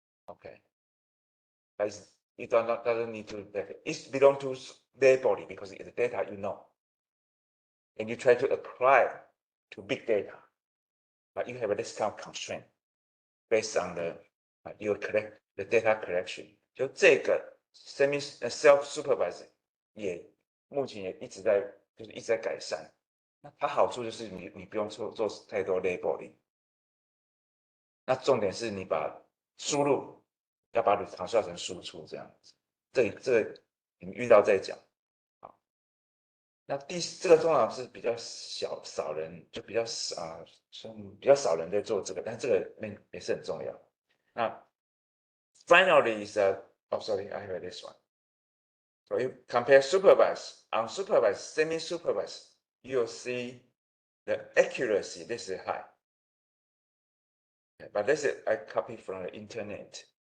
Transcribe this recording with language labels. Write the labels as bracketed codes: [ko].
[en] Okay. But it doesn't need to, it belongs to their body because it's the data you know. And you try to apply to big data. But you have this kind of constraint based on the the data collection. [zh] 就这个 self-supervised 也目前也一直在改善。那它好处就是你不用做太多 labeling。那重点是你把输入要把它转化成输出这样子。这个你们遇到再讲。好，那这个通常是比较少人，就比较少人在做这个，但这个也是很重要。 [en] 那 finally is oh sorry, I have this one. So you compare supervised, unsupervised, semi-supervised, you'll see the accuracy, this is high. Okay, but this is I copied from the internet.